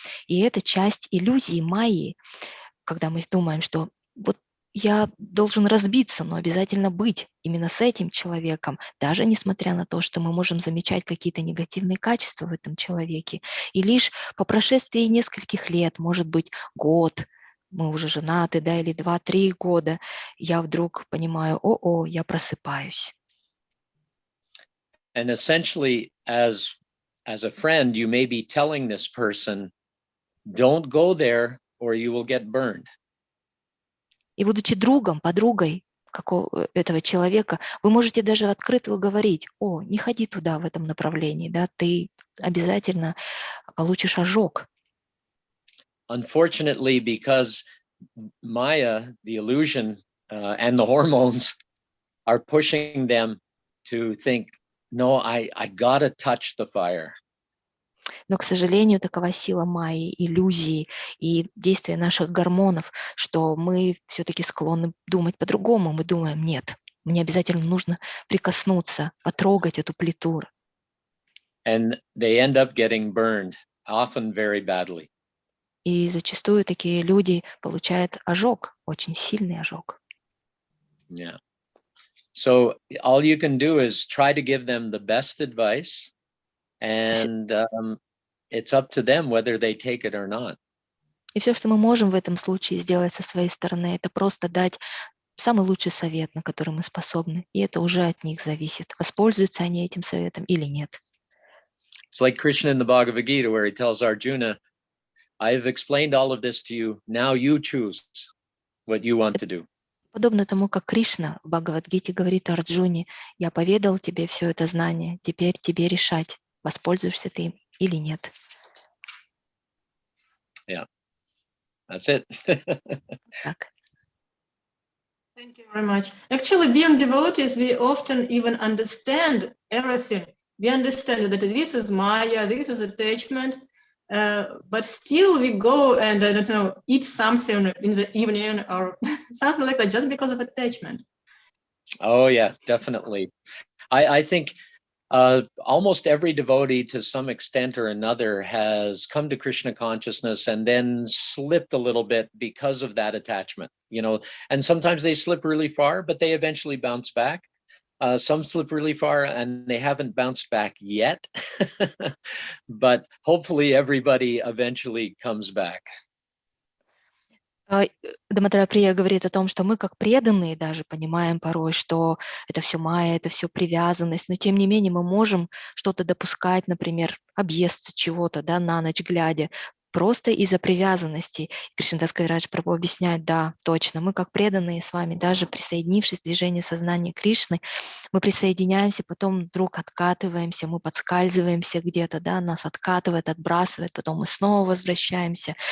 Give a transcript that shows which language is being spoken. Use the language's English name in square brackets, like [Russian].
[Russian] И это часть иллюзии майи, когда мы думаем, что вот я должен разбиться, но обязательно быть именно с этим человеком, даже несмотря на то, что мы можем замечать какие-то негативные качества в этом человеке. И лишь по прошествии нескольких лет, может быть, год, мы уже женаты, да, или 2-3 года, я вдруг понимаю, я просыпаюсь. [English] And essentially, as a friend, you may be telling this person, don't go there or you will get burned. [Russian] И будучи другом, подругой этого человека, вы можете даже открыто говорить, не ходи туда в этом направлении, да, ты обязательно получишь ожог. [English] Unfortunately, because Maya, the illusion, and the hormones are pushing them to think, no, I gotta touch the fire. [Russian] Но, к сожалению, такова сила майи, иллюзии и действия наших гормонов, что мы все-таки склонны думать по-другому. Мы думаем, нет, мне обязательно нужно прикоснуться, потрогать эту плиту. [English] And they end up getting burned, often very badly. [Russian] И зачастую такие люди получают ожог, очень сильный ожог. [English] Yeah. So all you can do is try to give them the best advice, and it's up to them whether they take it or not. [Russian] И все, что мы можем в этом случае сделать со своей стороны, это просто дать самый лучший совет, на который мы способны. И это уже от них зависит, воспользуются они этим советом или нет. [English] It's like Krishna in the Bhagavad Gita, where he tells Arjuna, I've explained all of this to you. Now you choose what you want to do. [Russian] Подобно тому, как Кришна в Бхагавад-гите говорит Арджуне, я поведал тебе все это знание, теперь тебе решать, воспользуешься ты им или нет. [English] Yeah, that's it. [Russian] Так. [English] Thank you very much. Actually, being devotees, we often even understand everything. We understand that this is Maya, this is attachment, but still we go and, I don't know, eat something in the evening or something like that just because of attachment. Oh, yeah, definitely. I think almost every devotee to some extent or another has come to Krishna consciousness and then slipped a little bit because of that attachment, and sometimes they slip really far, but they eventually bounce back. Some slip really far and they haven't bounced back yet, but hopefully everybody eventually comes back. [Russian] Даматараприя говорит о том, что мы как преданные даже понимаем порой, что это все майя, это все привязанность, но тем не менее мы можем что-то допускать, например, объесться чего-то, да, на ночь глядя, просто из-за привязанности. Кришнадас Кавираджа Прабху объясняет, да, точно, мы как преданные с вами, даже присоединившись к движению сознания Кришны, мы присоединяемся, потом вдруг откатываемся, мы подскальзываемся где-то, да, нас откатывает, отбрасывает, потом мы снова возвращаемся.